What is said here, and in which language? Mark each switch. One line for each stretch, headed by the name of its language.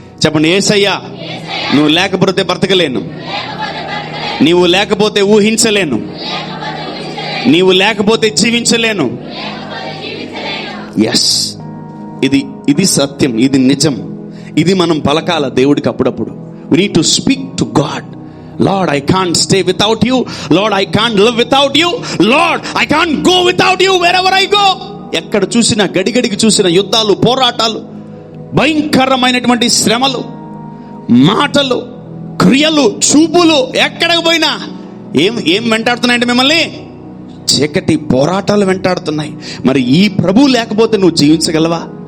Telugu: చెప్పండి, యేసయ్యా నువ్వు లేకపోతే బ్రతకలేను, నీవు లేకపోతే ఊహించలేను, నీవు లేకపోతే జీవించలేను. ఎస్, ఇది సత్యం, ఇది నిజం, ఇది మనం పలకాల దేవుడికి అప్పుడప్పుడు.
English: We need to speak to God. Lord, I can't stay without you. Lord, I can't live without you. Lord, I can't go without you wherever I go.
Telugu: ఎక్కడ చూసినా, గడిగడికి చూసిన యుద్ధాలు, పోరాటాలు, భయంకరమైనటువంటి శ్రమలు, మాటలు, క్రియలు, చూపులు, ఎక్కడికి పోయినా ఏం వెంటాడుతున్నాయంటే మిమ్మల్ని? చీకటి పోరాటాలు వెంటాడుతున్నాయి. మరి ఈ ప్రభు లేకపోతే నువ్వు జీవించగలవా?